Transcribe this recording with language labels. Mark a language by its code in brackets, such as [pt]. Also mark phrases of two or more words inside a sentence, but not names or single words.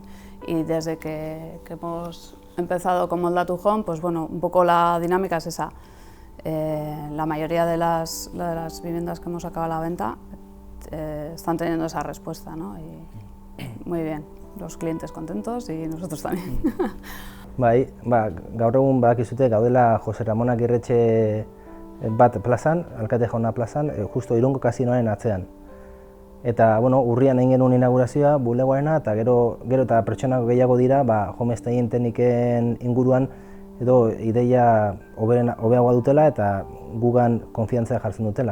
[es] Y desde que hemos empezado con Molda to Home, pues bueno, un poco la dinámica es esa. La mayoría de las viviendas que hemos sacado a la venta están teniendo esa respuesta, ¿no? Y muy bien, los clientes contentos y nosotros también. [eu] Bai, gaur egun badakizute gaudela Jose Ramon Agirretxe bat plazan, Alkate Jauna plazan, justo Irungo kasinoaren atzean. Eta, bueno, urrian egin genuen inaugurazioa, bulegoarena, eta gero eta pertsona gehiago dira, [en] home staging [eu] tekniken inguruan edo ideia hobeagoa dutela eta gugan konfiantzia jartzen dutela.